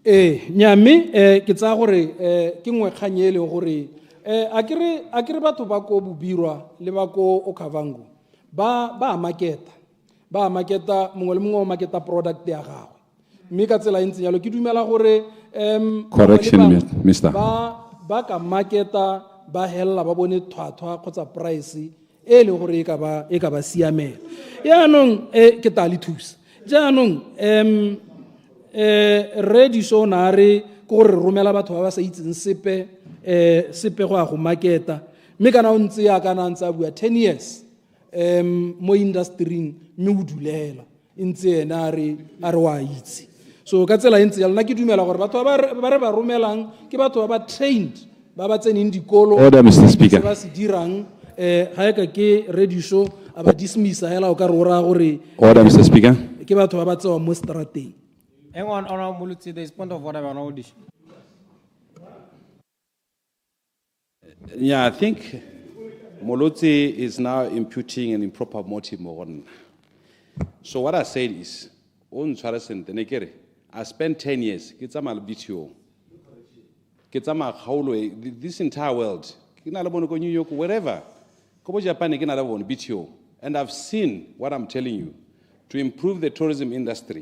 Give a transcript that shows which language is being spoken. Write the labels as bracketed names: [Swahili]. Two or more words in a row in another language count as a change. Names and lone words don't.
[Tswana] Nyame ke tsa gore ke ngwe kgang e leng gore a kere batho ba ko Bobirwa le ba ko Okavango ba marketa mongwe le mongwe o marketa product ya gagwe mme ka tsela ntse yalo ke dumela gore [English] Correction, Mr. [Tswana] ba ka marketa ba hella ba bone thwathwa kgotsa price e leng gore e ka ba siamela yaanong ke ta le thusa jaanong [English] ready so [Tswana] na re go re romela batho ba ba sa itseng sepe go a go marketa mme kana o ntse ya kana ntse a bua [English] 10 years [Tswana] mo industry mme o dulela ntse ena a re wa itse so ka tsela ntse yalo nna ke dumela gore batho ba re ba romelang ke batho ba ba trained ba ba tseneng dikolo ba se dirang ha ka ke [English] ready show [Tswana] aba dismissa hela o ka re ora gore [English] Order, Mr. Speaker. [Tswana] ke batho ba ba tsewa mo strateng. [English] Hang on, Honorable Mulutsi, there is point of order on audition. Yeah, I think Molotsi is now imputing an improper motive on. So what I said is, I spent 10 years, this entire world, New York, wherever, and I've seen what I'm telling you to improve the tourism industry.